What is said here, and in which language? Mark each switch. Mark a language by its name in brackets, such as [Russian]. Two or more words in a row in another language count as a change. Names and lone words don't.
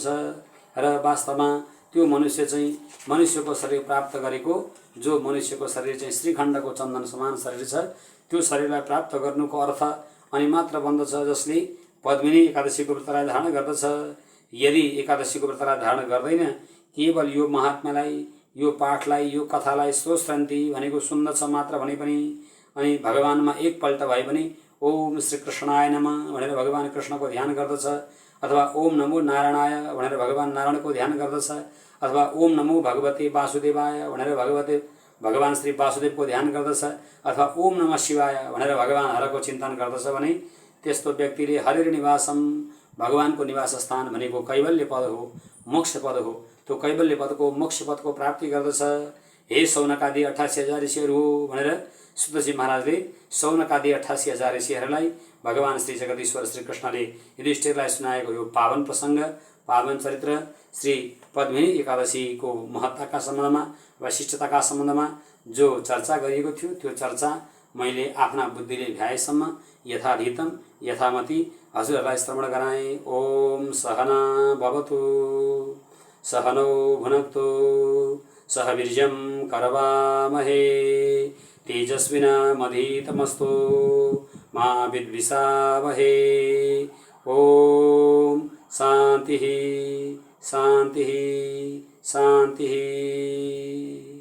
[Nepali] र वास्तवमा त्यो मनुष्य चाहिँ मनुष्यको शरीर प्राप्त गरेको, जो मनुष्यको शरीर चाहिँ श्रीखण्डको चन्दन समान शरीर छ, त्यो शरीरलाई प्राप्त गर्नुको अर्थ अनि मात्र बन्दछ जसले पद्मिनी एकादशीको व्रतलाई धारण गर्दछ। यदि एकादशीको व्रतलाई धारण गर्दैन, केवल यो महात्म्यलाई, यो पाठलाई, यो कथालाई श्रोश्रन्ति भनेको सुन्दछ मात्र भने पनि, अनि भगवानमा एकपल्ट भए पनि [Sanskrit] ओम श्री कृष्णाय नमः [Nepali] भनेर भगवान कृष्णको ध्यान गर्दछ, अथवा [Sanskrit] ओम नमो नारायणाय [Nepali] भनेर भगवान नारायणको ध्यान गर्दछ, अथवा [Sanskrit] ओम नमो भगवते वासुदेवाय [Nepali] भनेर भगवान श्री वासुदेवको ध्यान गर्दछ, अथवा [Sanskrit] ओम नमः शिवाय [Nepali] भनेर भगवान हरको चिन्तन गर्दछ भने त्यस्तो व्यक्तिले [Sanskrit] हरिर निवासम, [Nepali] भगवानको निवास स्थान भनेको कैवल्य पद हो, मोक्ष पद हो, त्यो कैवल्य पदको मोक्ष पदको प्राप्ति गर्दछ। हे सौनकादि 88,000 ऋषिहरू हो भनेर सुतजी महाराजले सौनकादि 88,000 ऋषिहरूलाई भगवान श्री जगदीश्वर श्री कृष्णले युधिष्ठिरलाई सुनाएको यो पावन प्रसङ्ग, पावन चरित्र श्री पद्मिनी एकादशीको महत्ताका सम्बन्धमा, वैशिष्टताका सम्बन्धमा जो चर्चा गरिएको थियो, त्यो चर्चा मैले आफ्ना बुद्धिले भ्याएसम्म [Sanskrit] यथाधीतम यथामति [Nepali] हजुरहरूलाई श्रवण गराएँ। [Sanskrit] ओम सहना भवतु, सहनौ भुनक्तु, सह वीर्यं करवामहे, तेजस्विनामधीतमस्तु मा विद्विषावहे। ओम शांति शांति शांति।